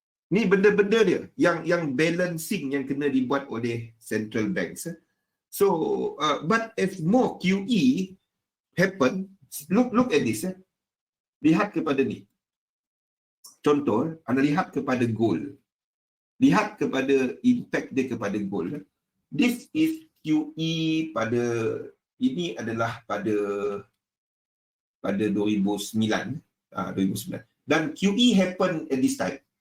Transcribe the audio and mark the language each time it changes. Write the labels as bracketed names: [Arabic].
[Malay] Ni benda-benda dia yang balancing yang kena dibuat oleh central banks. [English] So, but if more QE happen, look at this. [Malay] Lihat kepada ni. Contoh, anda lihat kepada gold. Lihat kepada impact dia kepada gold. [English] This is QE [Malay] pada, ini adalah pada 2009. 2009. [English] Dan QE happen at this time.